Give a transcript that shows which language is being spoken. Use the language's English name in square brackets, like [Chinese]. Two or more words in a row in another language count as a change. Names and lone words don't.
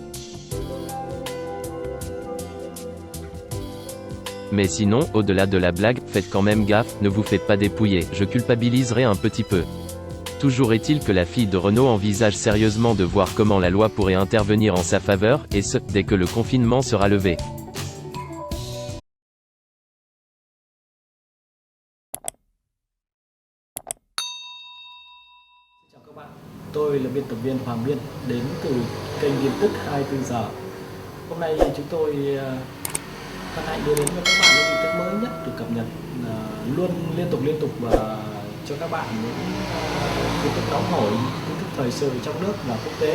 [French] Mais sinon, au-delà de la blague, faites quand même gaffe, ne vous faites pas dépouiller, je culpabiliserai un petit peu. Toujours est-il que la fille de Renaud envisage sérieusement de voir comment la loi pourrait intervenir en sa faveur, et ce, dès que le confinement sera levé. [Vietnamese] Chào các bạn, tôi là biên tập viên Hoàng Biên đến từ kênh tin tức 24 giờ. Hôm nay chúng tôi hân hạnh đưa đến cho các bạn những tin tức mới nhất được cập nhật luôn liên tục và cho các bạn những tin tức nóng hổi, tin tức thời sự trong nước và quốc tế.